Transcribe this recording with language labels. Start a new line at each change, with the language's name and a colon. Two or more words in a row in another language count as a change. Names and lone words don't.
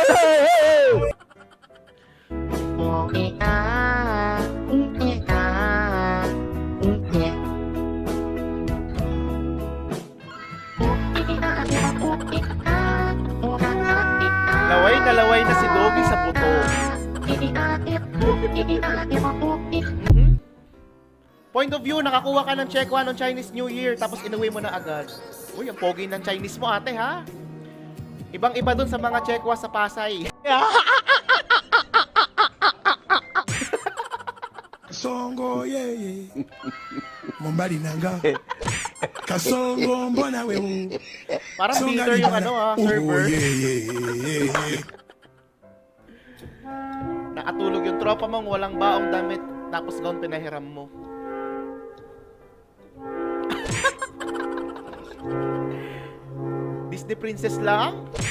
Filipino: Laway na laway na si Doggy sa buto. Mhm.
English: Point of view,
Filipino: nakakuha ka ng check 1 on Chinese New Year tapos inuwi mo na agad. Uy, ang pogi ng Chinese mo ate ha. Ibang-iba dun sa mga checkwa sa Pasay.
Swahili: Kasongo yeye Mombadi nanga Kasongo mbona wewe
Filipino: Parang bitter yung server. Nakatulog yung tropa mong walang baong damit tapos gaon pinahiram mo. Disney princess lang?